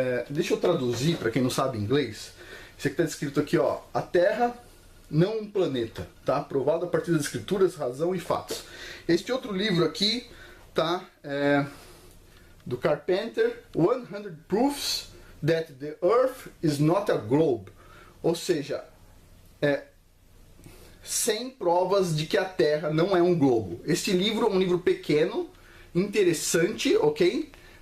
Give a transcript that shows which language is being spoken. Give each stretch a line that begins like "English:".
Portuguese: Deixa eu traduzir para quem não sabe inglês. Isso aqui está escrito aqui, ó. A Terra, não um planeta, tá? Provado a partir das escrituras, razão e fatos. Este outro livro aqui, tá?
English: Do Carpenter, 100 Proofs that the Earth is not a globe.
Portuguese: Ou seja, 100 provas de que a Terra não é um globo. Este livro é um livro pequeno, interessante, ok?